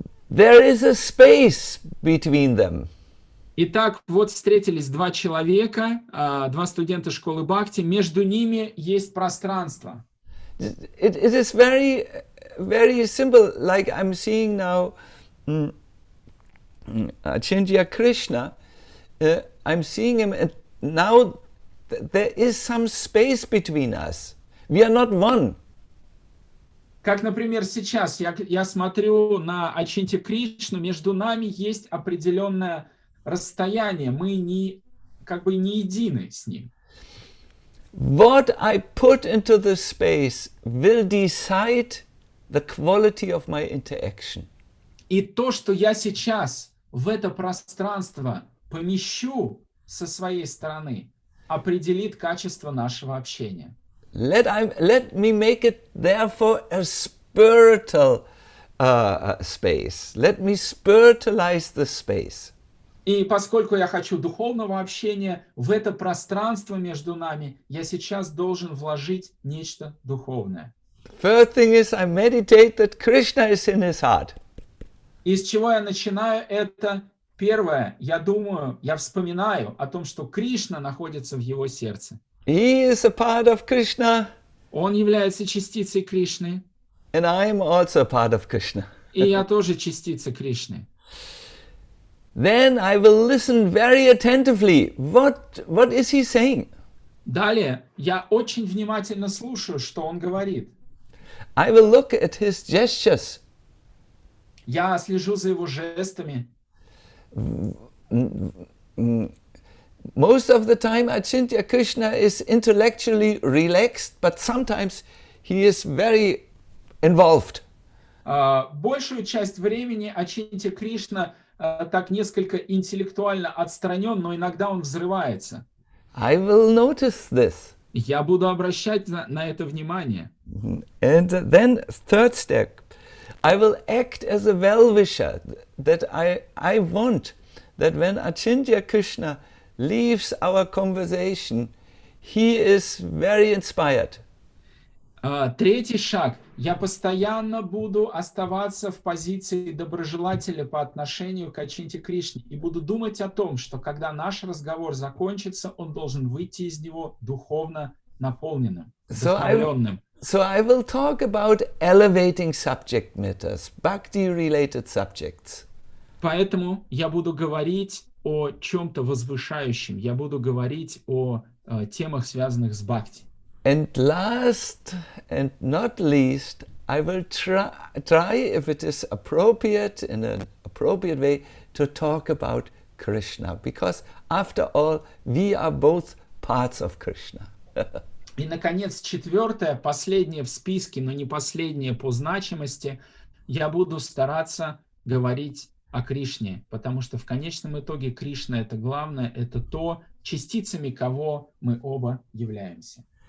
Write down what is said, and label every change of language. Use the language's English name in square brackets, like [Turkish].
[English] There is a space between them. [Russian] Итак, вот встретились два человека, два студента школы Бхакти, между ними есть пространство. [English] It is very, very simple. Like I'm seeing now, Achintya Krishna. I'm seeing him, and now there is some space between us. We are not one. [Russian] Как, например, сейчас я смотрю на Ачинтя Кришну, между нами есть определенное расстояние, мы не едины с ним. [English] What I put into the space will decide the quality of my interaction. [Russian] И то, что я сейчас в это пространство помещу со своей стороны, определит качество нашего общения. [English] Let me make it therefore a spiritual space. Let me spiritualize the space. [Russian] И поскольку я хочу духовного общения, в это пространство между нами я сейчас должен вложить нечто духовное. [English] First thing is I meditate that Krishna is in his heart. [Russian] И с чего я начинаю это? Первое, я вспоминаю о том, что Кришна находится в его сердце. [English] He is a part of Krishna. [Russian] Он является частицей Кришны. [English] And I am also a part of Krishna. [Russian] И я тоже частица Кришны. [English] Then I will listen very attentively. What is he saying? [Russian] Далее, я очень внимательно слушаю, что он говорит. [English] I will look at his gestures. [Russian] Я слежу за его жестами. [English] Most of the time, Achintya Krishna is intellectually relaxed, but sometimes he is very involved. [Russian] Большую часть времени Ачинтя Кришна так несколько интеллектуально отстранен, но иногда он взрывается. [English] I will notice this. [Russian] Я буду обращать на это внимание. [English] And then third step, I will act as a well-wisher, that I want that when Achintya Krishna leaves our conversation, he is very inspired. [Russian] Третий шаг. Я постоянно буду оставаться в позиции доброжелателя по отношению к Ачинте Кришне и буду думать о том, что когда наш разговор закончится, он должен выйти из него духовно наполненным, вдохновленным. [English] So I will talk about elevating subject matters, bhakti-related subjects. [Russian] Поэтому я буду говорить о чем-то возвышающем, я буду говорить о темах, связанных с бхакти. [English] And last and not least, I will try, if it is appropriate, in an appropriate way, to talk about Krishna. Because after all, we are both parts of Krishna. [Russian] И, наконец, четвертое, последнее в списке, но не последнее по значимости, я буду стараться говорить о Кришне, потому что в конечном итоге Кришна — это главное, это то, частицами кого мы оба являемся.